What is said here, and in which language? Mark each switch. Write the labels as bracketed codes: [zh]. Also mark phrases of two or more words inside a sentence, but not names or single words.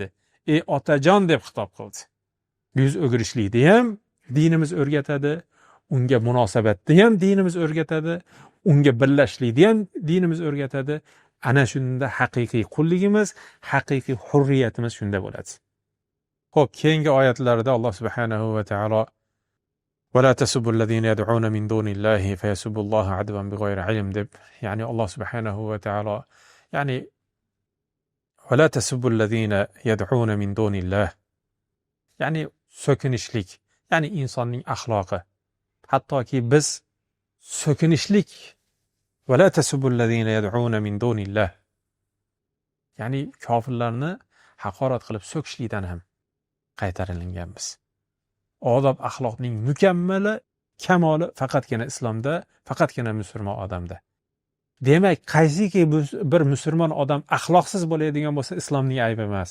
[uz] Ey otajon deb xitob qildi. Yuz o'girishlikni ham dinimiz o'rgatadi, unga munosabatni ham dinimiz o'rgatadi, unga birlashlikni ham dinimiz o'rgatadi. Ana shunda haqiqiy qulligimiz, haqiqiy hurriyatimiz shunda bo'ladi. Xo'p, keyingi oyatlarda Alloh [ar] سبحانه وتعالى ولا تسبوا الذين يدعون من دون الله فيسبوا الله عدوا بغير علم [uz] deb, ya'ni Alloh [ar] سبحانه وتعالى, ya'ni ولا تسبوا الذين يدعون من دون الله, [uz] ya'ni so'kinishlik, ya'ni insonning axloqi. Hattoki biz so'kinishlik [ar] ولا تسبوا الذين يدعون من دون الله, [uz] ya'ni kofirlarni haqorat qilib so'kishlikdan ham qaytarilganmiz. Odob axloqning mukammali, kamoli faqatgina islomda, faqatgina musulmon odamda. Demak, qaysiki bir musulmon odam axloqsiz bo'ladigan bo'lsa, islomning aybi emas.